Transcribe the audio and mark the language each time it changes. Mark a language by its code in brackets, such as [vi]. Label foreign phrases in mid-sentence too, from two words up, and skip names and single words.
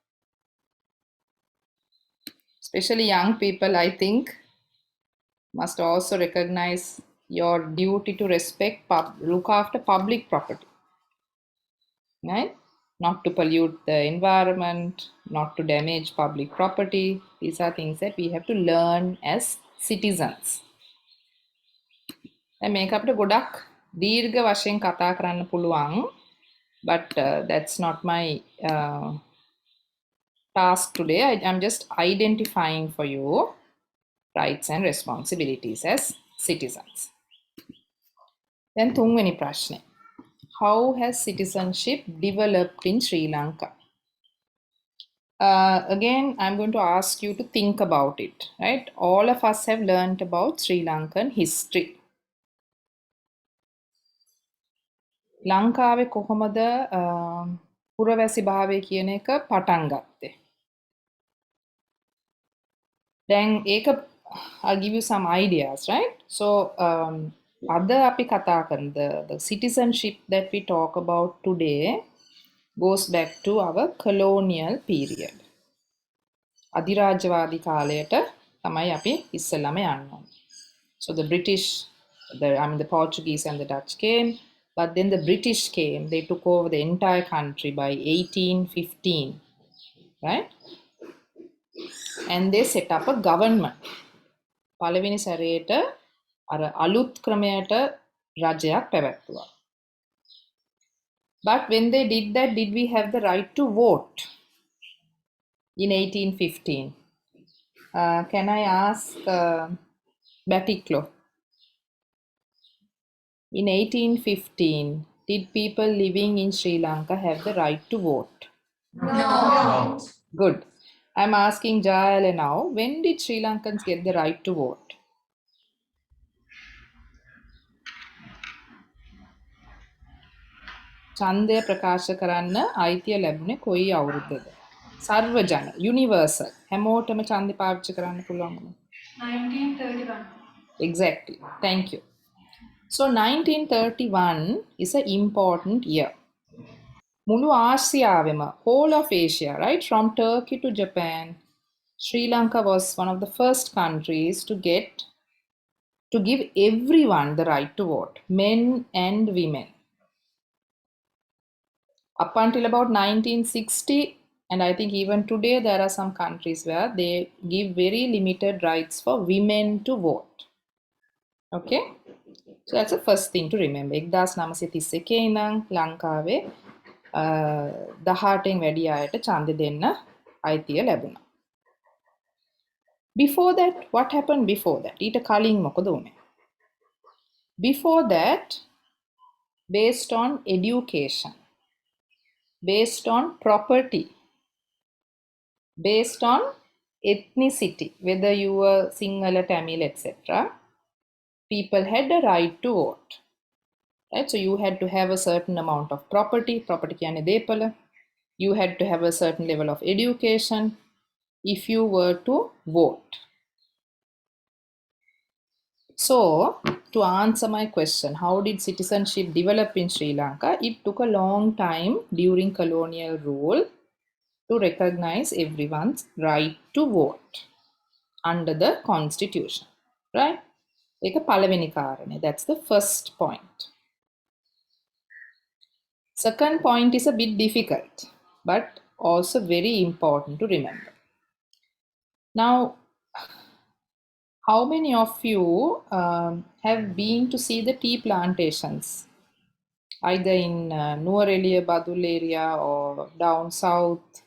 [en] Especially young people, I think, must also recognize your duty to respect, look after public property. Right? Not to pollute the environment, not to damage public property. These are things that we have to learn as citizens. [si] දැන් මේක අපිට ගොඩක් දීර්ඝ වශයෙන් කතා කරන්න පුළුවන්, [en] but that's not my task today. I'm just identifying for you rights and responsibilities as citizens. [si] Then තුන්වෙනි ප්‍රශ්නේ. [en] How has citizenship developed in Sri Lanka? Again, I'm going to ask you to think about it, right? All of us have learned about Sri Lankan history. [si] ලංකාවේ කොහොමද පුරවැසි භාවය කියන එක පටන් ගත්තේ? දැන් ඒක [en] I'll give you some ideas, right? So [si] අද අපි කතා කරන [en] the citizenship that we talk about today goes back to our colonial period. [si] අධිරාජ්‍යවාදී කාලයට තමයි අපි ඉස්සෙල්ලාම යන්න ඕනේ. [en] So the British, the Portuguese and the Dutch came, but then the British came. They took over the entire country by 1815, right? And they set up a government. [si] පළවෙනි සැරේට අර අලුත් ක්‍රමයට රජයක් පැවැත්තුවා. [en] But when they did that, did we have the right to vote in 1815? Can I ask Batiklo? In 1815, did people living in Sri Lanka have the right to vote? No. Good. I'm asking Jayala now, when did Sri Lankans get the right to vote? [si] ඡන්දය ප්‍රකාශ කරන්න අයිතිය ලැබුණේ කොයි අවුරුද්දද? සර්වජන, universal. හැමෝටම ඡන්දය පාවිච්චි කරන්න පුළුවන්. 1931. [en] Exactly. Thank you. So 1931 is an important year. [si] මුළු ආසියාවෙම, [en] whole of Asia, right? From Turkey to Japan, Sri Lanka was one of the first countries to give everyone the right to vote, men and women. Up until about 1960, and I think even today, there are some countries where they give very limited rights for women to vote. Okay? So that's the first thing to remember. [si] 1931 ඉඳන් ලංකාවේ 18න් වැඩි අයට ඡන්දෙ දෙන්න අයිතිය ලැබුණා. [en] Before that, what happened before that? [si] ඊට කලින් මොකද වුනේ? [en] Before that, based on education, based on property, based on ethnicity, whether you were Sinhala, Tamil, etc., people had a right to vote. Right? So you had to have a certain amount of property [si] කියන්නේ දේපල. [en] You had to have a certain level of education if you were to vote. So, to answer my question, how did citizenship develop in Sri Lanka? It took a long time during colonial rule to recognize everyone's right to vote under the constitution. Right? [si] ඒක පළවෙනි කාරණය. [en] That's the first point. Second point is a bit difficult, but also very important to remember. Now, how many of you have been to see the tea plantations, either in Nuwara Badul area or down south?